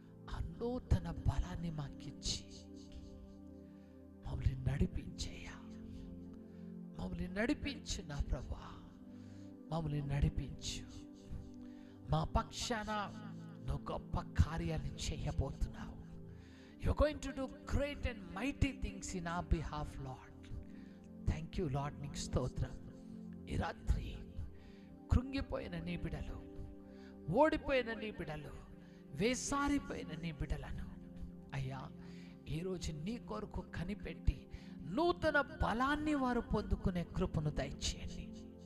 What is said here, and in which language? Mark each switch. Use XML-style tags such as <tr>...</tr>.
<te>ఆ నూతన బలాన్ని మాకిచ్చి మమ్మల్ని నడిపించయ్యా. మమ్మల్ని నడిపించు నా ప్రభువా, మమ్మల్ని నడిపించు. మా పక్షాన నువ్వు గొప్ప కార్యాన్ని చేయబోతున్నావు.</te> <en>You're going to do great and mighty things in our behalf, Lord. Thank you, Lord.</en> <te>నీకు స్తోత్రం. ఈ రాత్రి కృంగిపోయిన నీ బిడ్డలు, ఓడిపోయిన నీ బిడ్డలు, వేసారిపోయిన నీ బిడ్డలను అయ్యా ఈరోజు నీ కొరకు కనిపెట్టి నూతన బలాన్ని వారు పొందుకునే కృపను దయచేయండి.</te>